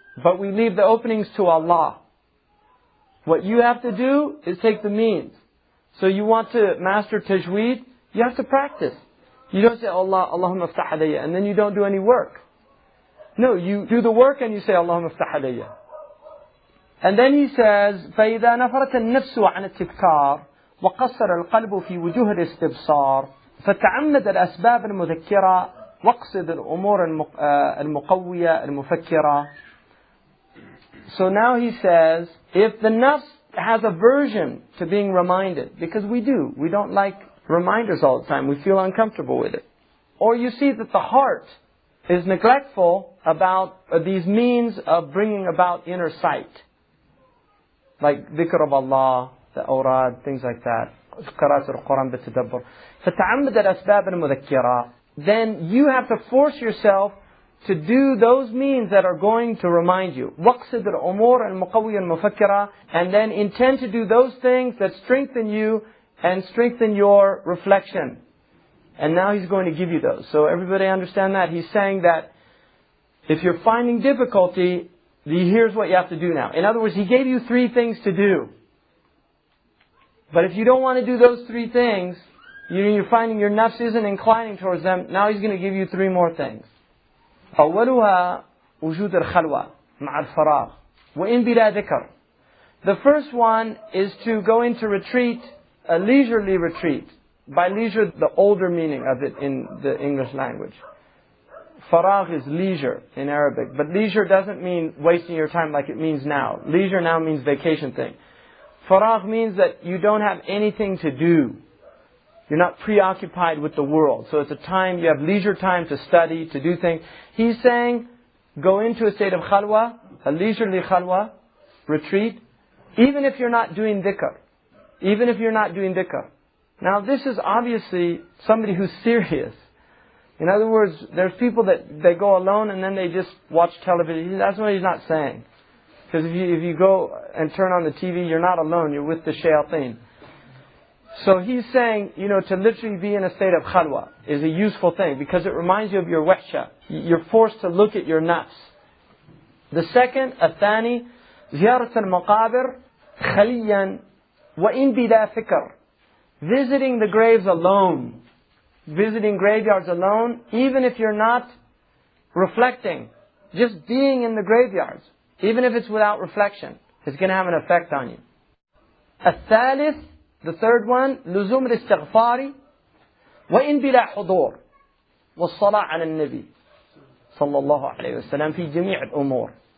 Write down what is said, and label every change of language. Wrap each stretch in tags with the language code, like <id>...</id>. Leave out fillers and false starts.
<en>But we leave the openings to Allah. What you have to do is take the means. So you want to master tajweed, you have to practice. You don't say, Allahumma aftah alayya, and then you don't do any work. No, you do the work and you say, Allahumma aftah alayya. And then he says,</en> <ar>فَإِذَا نَفَرَتَ النَّفْسُ عَنَ التِّبْكَارِ وَقَصَّرَ الْقَلْبُ فِي وُجُوهِ الْإِسْتِبْصَارِ فَتَعَمَّدَ الْأَسْبَابَ الْمُذَكِّرَةِ وَاقْصِدَ الْأُمُورَ الْمُقَوِّيَةَ الْمُفَكِّرَةِ.</ar> <en>So now he says, if the nafs has aversion to being reminded, because we don't like reminders all the time, we feel uncomfortable with it. Or you see that the heart is neglectful about these means of bringing about inner sight. Like dhikr of Allah, the awrad, things like that.</en> <ar>Qira'at al-Quran bitadabbur. فَتَعَمَّدَ الْأَسْبَابَ الْمُذَكِّرَةِ.</ar> <en>Then you have to force yourself to do those means that are going to remind you.</en> <ar>وَقْصِدْ الْأُمُورَ الْمُقَوِّيَ الْمُفَكِّرَةِ.</ar> <en>And then intend to do those things that strengthen you and strengthen your reflection. And now he's going to give you those. So everybody understand that? He's saying that if you're finding difficulty, here's what you have to do now. In other words, he gave you 3 things to do. But if you don't want to do those 3 things, you're finding your nafs isn't inclining towards them, now he's going to give you 3 more things.</en> <ar>أولها وجود الخلوة مع الفراغ وإن بلا ذكر.</ar> <en>The first one is to go into retreat, a leisurely retreat. By leisure, the older meaning of it in the English language. Faragh is leisure in Arabic. But leisure doesn't mean wasting your time like it means now. Leisure now means vacation thing. Faragh means that you don't have anything to do. You're not preoccupied with the world. So it's a time, you have leisure time to study, to do things. He's saying, go into a state of khalwa, a leisurely khalwa, retreat, even if you're not doing dhikr. Even if you're not doing dhikr. Now this is obviously somebody who's serious. In other words, there's people that they go alone and then they just watch television. That's what he's not saying. Because if you go and turn on the TV, you're not alone, you're with the shayateen. So he's saying, to literally be in a state of khalwa is a useful thing because it reminds you of your wahsha. You're forced to look at your nafs. The second,</en> <ar>الثاني, زيارة المقابر خليا وإن بلا فكر.</ar> <en>Visiting the graves alone. Visiting graveyards alone, even if you're not reflecting. Just being in the graveyards, even if it's without reflection, it's going to have an effect on you.</en> <ar>الثالث,</ar> <en>the third one,</en> <ar>لزوم الاستغفار وإن بلا حضور والصلاة على النبي صلى الله عليه وسلم في جميع الأمور.</ar>